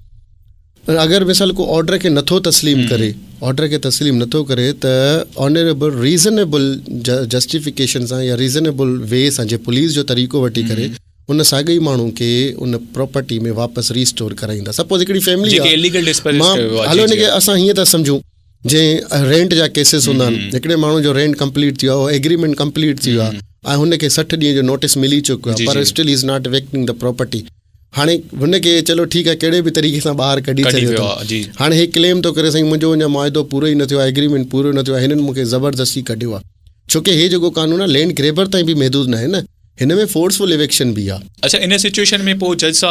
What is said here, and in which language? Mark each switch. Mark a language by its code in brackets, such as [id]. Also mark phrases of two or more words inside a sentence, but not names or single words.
[sd] अगरि मिसाल को ऑर्डर खे नथो तस्लीम करे, ऑर्डर खे तस्लीम नथो करे त [en] honorable reasonable justification [sd] सां या [en] reasonable way [sd] सां, जे पुलिस जो तरीक़ो वठी करे उन साॻई माण्हू खे उन प्रॉपर्टी में वापसि रीस्टोर कराईंदा। सपोज़ हिकिड़ी फैमिली आहे, मां हलो हिनखे असां हीअं था सम्झूं, जंहिं रेंट जा केसिस हूंदा आहिनि, हिकिड़े माण्हू जो [en] rent complete [sd] थी वियो आहे, [en] agreement complete [sd] थी वियो आहे ऐं हुनखे 60 ॾींहं जो नोटिस मिली चुको आहे, पर [en] still is not evicting the property. [sd] हाणे हुनखे चलो ठीकु आहे, कहिड़े बि तरीक़े सां ॿाहिरि कढी छॾियो, हाणे हे क्लेम थो करे साईं मुंहिंजो अञा मुआइदो पूरो ई न थियो आहे, एग्रीमेंट पूरो न थियो आहे, हिननि मूंखे ज़बरदस्ती कढियो आहे। छोकी हे जेको कानून आहे [en] land grabber [sd] ताईं बि महदूद न आहे न, हिन में [en] forceful eviction [sd] बि आहे। अच्छा, इन सिचुएशन में पोइ जज साहब